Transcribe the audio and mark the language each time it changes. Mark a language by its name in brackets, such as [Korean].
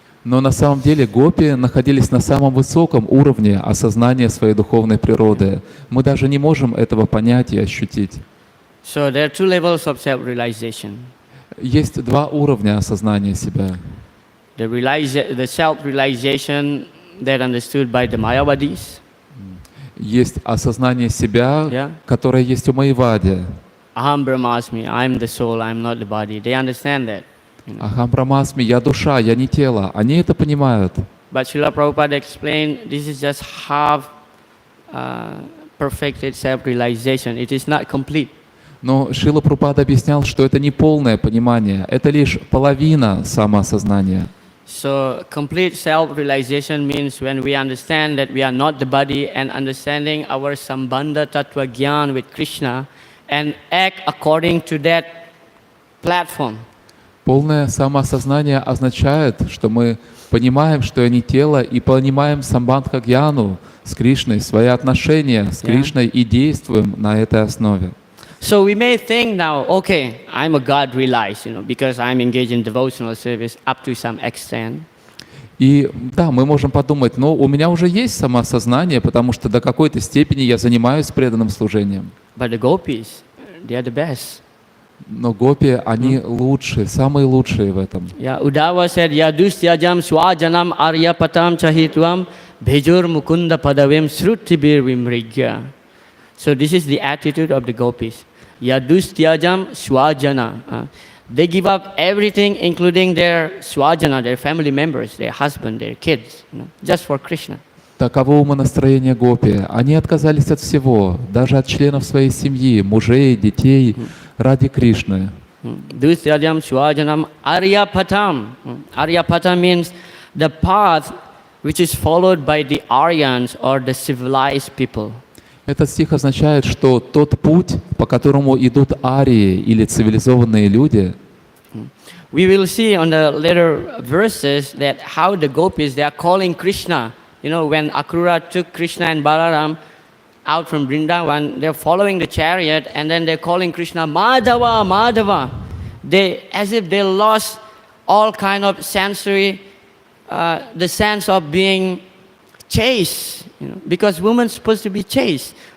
[Russian] Но на самом деле гопи находились на самом высоком уровне осознания своей духовной природы. Мы даже не можем этого понять и ощутить. [English] So there are two levels of self-realization. [Russian] Есть два уровня осознания себя. [English] The self-realization that understood by the Mayavadis. [Russian] Есть осознание себя, [English] Yeah. [Russian] которое есть у Майявади. [Sanskrit] Aham Brahmasmi, [English] I'm the soul, I'm not the body. They understand that. [Sanskrit] Ахам Брамасми, [Russian] я душа, я не тело. Они это понимают. [English] But Srila Prabhupada explained this is just half perfected self-realization. It is not complete. [Russian] Но Шрила Прабхупада объяснял, что это не полное понимание, это лишь половина самоосознания. [English] So complete self-realization means when we understand that we are not the body and understanding our sambandha tattva gyan with Krishna and act according to that platform. [Russian] Полное самоосознание означает, что мы понимаем, что я не тело, и понимаем самбандха гьяну с Кришной, свои отношения с [English] Yeah. [Russian] Кришной и действуем на этой основе. [English] So we may think now, okay, I'm a God realized, because I'm engaged in devotional service up to some extent. [Russian] И да, мы можем подумать, ну, у меня уже есть самоосознание, потому что до какой-то степени я занимаюсь преданным служением. [English] But the gopis, they are the best. [Russian] Но гопи, они лучшие, самые лучшие в этом. [English] Yeah, Uddhava said, [Sanskrit] Yadustyajam swajanam aryapatam chahitvam bhejur mukunda padavim srutibir vimrigya. [English] So this is the attitude of the gopis. [Sanskrit] Yadustyajam swajana. [English] They give up everything, including their swajana, their family members, their husband, their kids, just for Krishna. [Russian] Таково умонастроение гопи. Они отказались от всего, даже от членов своей семьи, мужей, детей, ради Кришны. [Sanskrit] Dustyajam swajanam aryapatam. [English] Aryapatam means the path which is followed by the Aryans or the civilized people. [Russian] Этот стих означает, что тот путь, по которому идут арии или цивилизованные люди, [English] we will see on the later verses that how the gopis, they are calling Krishna. When Akrura took Krishna and Balaram out from Vrindavan, they're following the chariot and then they're calling Krishna Madhava, Madhava. As if they lost all kind of sensory, the sense of being chaste, because woman's supposed to be chaste.